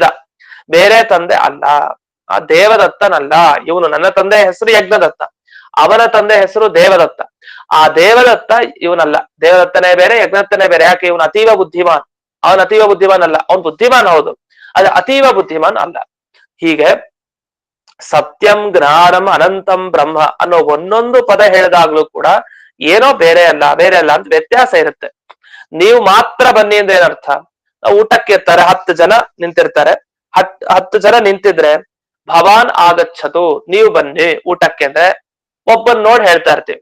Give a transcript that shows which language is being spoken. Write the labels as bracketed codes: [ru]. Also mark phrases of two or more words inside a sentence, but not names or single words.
[kn] ಬೇರೆ ತಂದೆ ಅಲ್ಲ, ಆ ದೇವದತ್ತನಲ್ಲ ಇವನು. ನನ್ನ ತಂದೆಯ ಹೆಸರು ಯಜ್ಞದತ್ತ, ಅವನ ತಂದೆ ಹೆಸರು ದೇವದತ್ತ. ಆ ದೇವದತ್ತ ಇವನಲ್ಲ, ದೇವದತ್ತನೇ ಬೇರೆ, ಯಜ್ಞದತ್ತನೇ ಬೇರೆ. ಯಾಕೆ? ಇವನು ಅತೀವ ಬುದ್ಧಿಮಾನ್, ಅವನ್ ಅತೀವ ಬುದ್ಧಿಮಾನ್ ಅಲ್ಲ. ಅವನ್ ಬುದ್ಧಿಮಾನ್ ಹೌದು, ಅದು ಅತೀವ ಬುದ್ಧಿಮಾನ್ ಅಲ್ಲ. ಹೀಗೆ [sa] सत्यं ज्ञानम् अनन्तं ब्रह्म [kn] ಅನ್ನೋ ಒಂದೊಂದು ಪದ ಹೇಳಿದಾಗ್ಲೂ ಕೂಡ ಏನೋ ಬೇರೆ ಅಲ್ಲ, ಬೇರೆ ಅಲ್ಲ ಅಂತ ವ್ಯತ್ಯಾಸ ಇರುತ್ತೆ. ನೀವು ಮಾತ್ರ ಬನ್ನಿ ಅಂದ್ರೆ ಏನರ್ಥ? ಊಟಕ್ಕೆ ಇರ್ತಾರೆ, 10 ಜನ ನಿಂತಿರ್ತಾರೆ, 10 ಜನ ನಿಂತಿದ್ರೆ [sa] भवान् आगच्छतु, [kn] ನೀವು ಬನ್ನಿ ಊಟಕ್ಕೆ ಅಂದ್ರೆ ಒಬ್ಬನ್ ನೋಡಿ ಹೇಳ್ತಾ ಇರ್ತೀವಿ.